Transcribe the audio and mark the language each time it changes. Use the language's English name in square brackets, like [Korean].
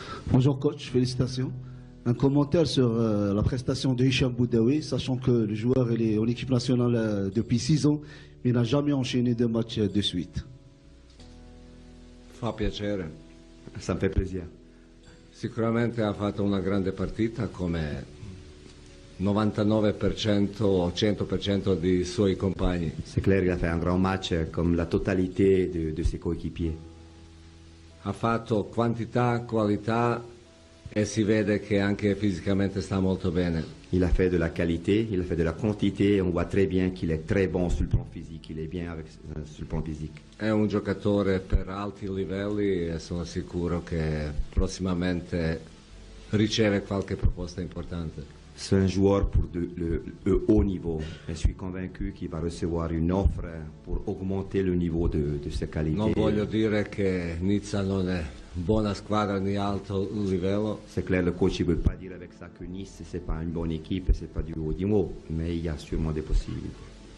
[French] Bonjour coach, félicitations. Un commentaire sur la prestation de Hicham Boudaoui, sachant que le joueur il est en équipe nationale depuis 6 ans, mais il n'a jamais enchaîné 2 matchs de suite. [Italian] Fa piacere. [French] Ça me fait plaisir. [Italian] Sicuramente ha fatto una grande partita come 99% o 100% dei suoi compagni. [French] C'est clair, il a fait un grand match comme la totalité de ses coéquipiers. [Italian] Ha fatto quantità, qualità e si vede che anche fisicamente sta molto bene. [French] Il a fait de la qualité, il a fait de la quantité, on voit très bien qu'il est très bon sur le plan physique, il est bien sur le plan physique. [Italian] È un giocatore per alti livelli e sono sicuro che prossimamente riceve qualche proposta importante. [French] C'est un joueur pour le haut niveau. Je suis convaincu qu'il va recevoir une offre pour augmenter le niveau de ses qualités. [Italian] Non voglio dire che Nizza non è buona squadra ni alto livello. [French] C'est clair, le coach ne veut pas dire avec ça que Nice c'est pas une bonne équipe, c'est pas du haut niveau, mais il y a sûrement des possibilités.